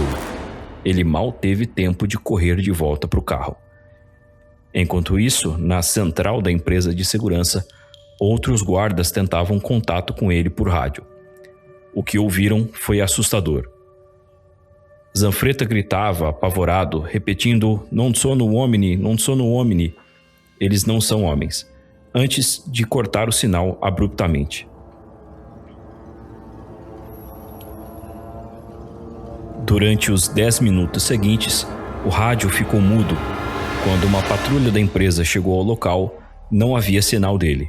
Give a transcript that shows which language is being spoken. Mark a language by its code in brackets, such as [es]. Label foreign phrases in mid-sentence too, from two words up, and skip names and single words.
[pt] Ele mal teve tempo de correr de volta para o carro. Enquanto isso, na central da empresa de segurança, outros guardas tentavam contato com ele por rádio. O que ouviram foi assustador. Zanfretta gritava, apavorado, repetindo: [it] "Non sono uomini, non sono uomini." [pt] Eles não são homens, antes de cortar o sinal abruptamente. Durante os 10 minutos seguintes, o rádio ficou mudo. Quando uma patrulha da empresa chegou ao local, não havia sinal dele.